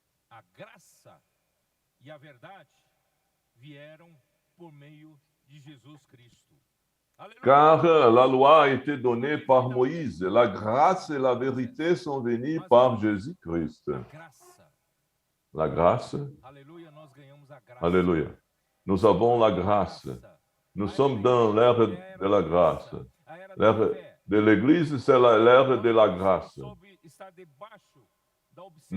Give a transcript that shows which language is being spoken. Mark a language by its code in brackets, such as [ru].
[pt] A graça e a verdade vieram por meio de Jesus Cristo. Aleluia. [fr] Car la loi a été donnée par Moïse, la grâce et la vérité sont venues par Jésus-Christ. [pt] A graça. [fr] La grâce, [pt] Aleluia, nós ganhamos a graça. [fr] alléluia. Nous avons la grâce. Nous sommes dans l'ère de la grâce. [pt] A era [fr] L'ère [pt] da fé. [fr] de l'Église, c'est l'ère de la grâce. [pt] Sobre estar debaixo da observância